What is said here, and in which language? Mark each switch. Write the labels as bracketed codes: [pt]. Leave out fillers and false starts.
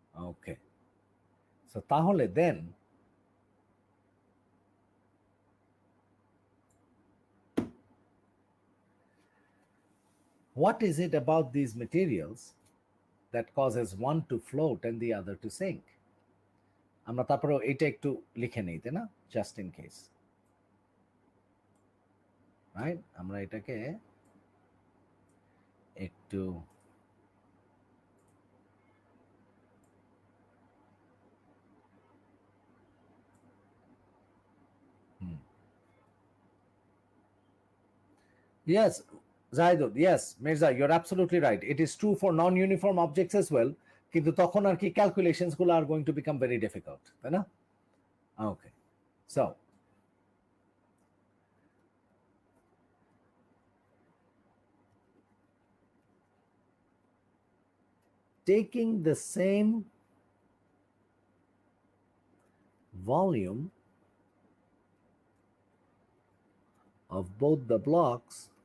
[en] okay, so [bn] তাহলে [en] Then what is it about these materials that causes one to float and the other to sink? [bn] আমরা তারপরে এটা একটু লিখে নেই, তাই না, [en] Just in case. Right? [bn] আমরা এটাকে একটু [en] yes, Zaidul, yes, Mirza, you're absolutely right. It is true for non-uniform objects as well. [bn] কিন্তু তখন আর কি ক্যালকুলেশনস গুলো are [en] going to become very difficult, [bn] তাই না? [en] okay, so taking the same volume of both the blocks